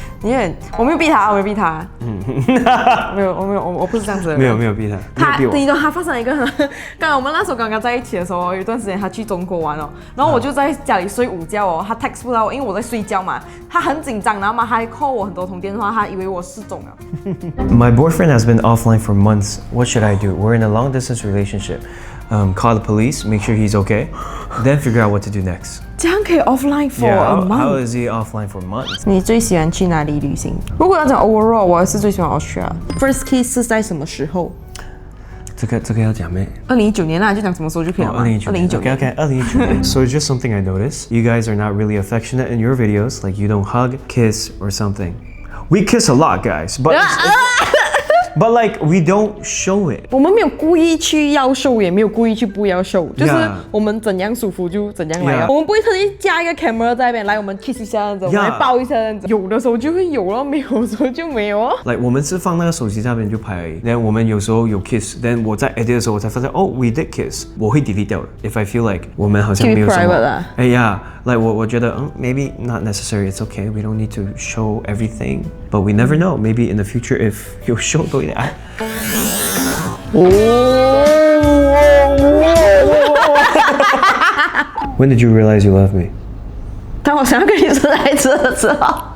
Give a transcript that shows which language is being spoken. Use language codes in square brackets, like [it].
[zh] 对，我没有逼他，没有，我不是这样子的人。没有逼他，你知道他发生一个刚刚我们那时候刚刚在一起的时候，有一段时间他去中国玩哦，然后我就在家里睡午觉哦，他 text 不到我，因为我在睡觉嘛，他很紧张，然后嘛他还 call 我很多通电话，他以为我失踪了。 [en] My boyfriend has been offline for months. What should I do? We're in a long distance relationship. Call the police, make sure he's okay, then figure out what to do next. [zh] 这样可以 [en] offline for a month? How is he offline for months? [zh] 你最喜欢去哪里旅行？如果要讲 overall， 我还是最喜欢 Austria。First kiss 是在什么时候这个要讲咩？2019年啦，就讲什么时候就可以了嘛。 2019年。 Okay, 2019年。 [en] So it's just something I noticed. You guys are not really affectionate in your videos. Like you don't hug, kiss, or something. We kiss a lot, guys, but like we don't show it. [zh] 我们没有故意去要show，也没有故意去不要show，就是我们怎样舒服就怎样来。我们不会特地加一个 camera 在那边来我们 kiss 一下这样子，我们来抱一下这样子。有的时候就会有咯，没有的时候就没有哦。 Like 我们是放那个手机在那边就拍而已。Then 我们有时候有 kiss，then 我在 edit 的时候我才发现 [en] we did kiss， [zh] 我会 delete 掉的。 [en] If I feel like [zh] 我们好像没有什么。 [en] Like [zh] 我觉得 [en] maybe not necessary. It's okay. We don't need to show everything, but we never know. Maybe in the future if you show [zh] 多一点爱。 [en] When did you realize you love me? [zh] 当我想要跟你生孩子的时候。